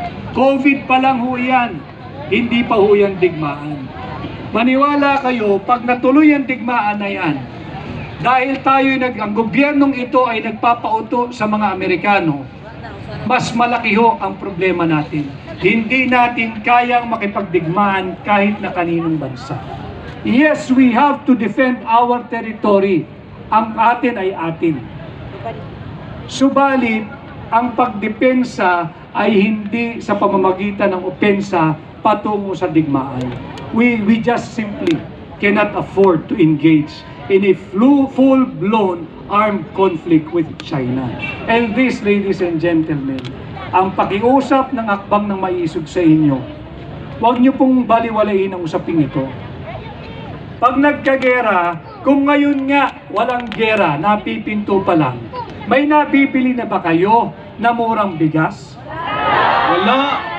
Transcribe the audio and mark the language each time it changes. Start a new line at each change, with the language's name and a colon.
Filipino: COVID pa lang ho yan, hindi pa ho yan digmaan. Maniwala kayo, pag natuloy ang digmaan na yan, dahil ang gobyernong ito ay nagpapauto sa mga Amerikano, mas malaki ho ang problema natin. Hindi natin kayang makipagdigmaan kahit na kaninong bansa.
English: Yes, we have to defend our territory.
Filipino: Ang atin ay atin. Subalit, ang pagdepensa ay hindi sa pamamagitan ng opensa patungo sa digmaan.
English: We just simply cannot afford to engage in a full-blown armed conflict with China. And this, ladies and gentlemen,
Filipino: ang pakiusap ng akbang ng maisog sa inyo, huwag niyo pong baliwalain ang usaping ito. Pag nagkagera, kung ngayon nga walang gera, napipinto pa lang, may nabibili na ba kayo na murang bigas? Wala.